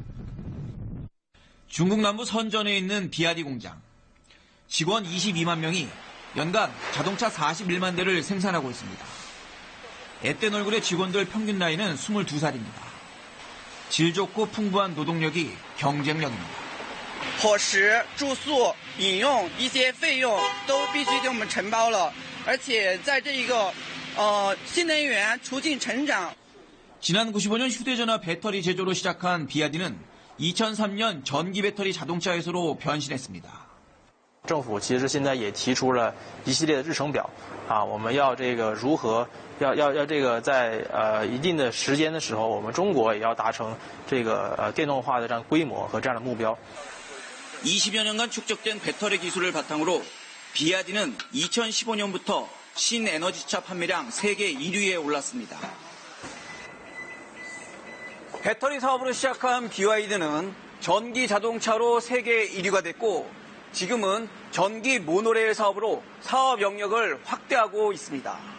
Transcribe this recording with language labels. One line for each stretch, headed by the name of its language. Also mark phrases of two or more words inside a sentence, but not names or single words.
Korean: 중국 남부 선전에 있는 비아디 공장. 직원 22만 명이 연간 자동차 41만 대를 생산하고 있습니다. 앳된 얼굴의 직원들 평균 나이는 22살입니다. 질 좋고 풍부한 노동력이 경쟁력입니다.
Chinese: 伙食、住宿、饮用一些费用都必须给我们承包了，而且在这个新能源促进成长。
Korean: 지난 95년 휴대전화 배터리 제조로 시작한 비아디는 2003년 전기 배터리 자동차 회사로 변신했습니다.
Chinese: 政府其实现在也提出了一系列的日程表啊，我们要这个如何要这个在一定的时间的时候，我们中国也要达成这个电动化的这样规模和这样的目标。
Korean: 20여 년간 축적된 배터리 기술을 바탕으로 비아디는 2015년부터 신에너지차 판매량 세계 1위에 올랐습니다. 배터리 사업으로 시작한 BYD는 전기 자동차로 세계 1위가 됐고 지금은 전기 모노레일 사업으로 사업 영역을 확대하고 있습니다.